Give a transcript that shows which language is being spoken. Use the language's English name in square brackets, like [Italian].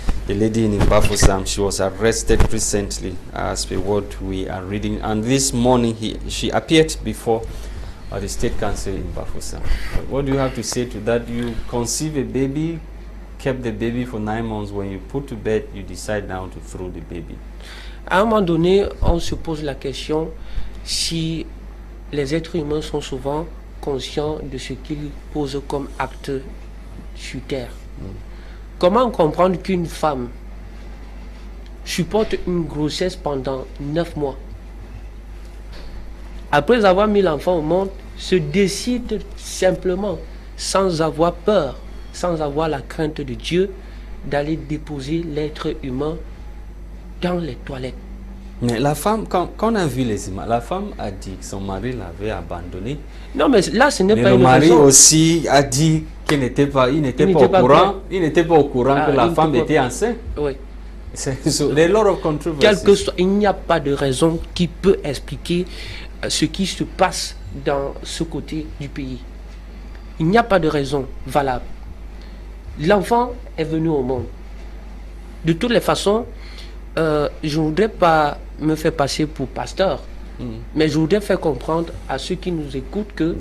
[English] The lady in Bafusam, she was arrested recently, as per what we are reading. And this morning, she appeared before the State Council in Bafusam. What do you have to say to that? You conceive a baby, kept the baby for 9 months. When you put to bed, you decide now to throw the baby. [French] À un moment donné, on se pose la question si les êtres humains sont souvent conscients de ce qu'ils posent comme acte sur terre. Comment comprendre qu'une femme supporte une grossesse pendant 9 mois, après avoir mis l'enfant au monde, se décide simplement, sans avoir peur, sans avoir la crainte de Dieu, d'aller déposer l'être humain dans les toilettes? Mais la femme, quand on a vu les images, la femme a dit que son mari l'avait abandonnée. Non, mais là, ce n'est pas une raison. Le mari aussi a dit qu'il n'était pas, il n'était pas au courant que la femme était enceinte. Oui. [English] So, there are a lot of controversies. [French] Il n'y a pas de raison qui peut expliquer ce qui se passe dans ce côté du pays. Il n'y a pas de raison valable. L'enfant est venu au monde. De toutes les façons, je ne voudrais pas me faire passer pour pasteur, mais je voudrais faire comprendre à ceux qui nous écoutent que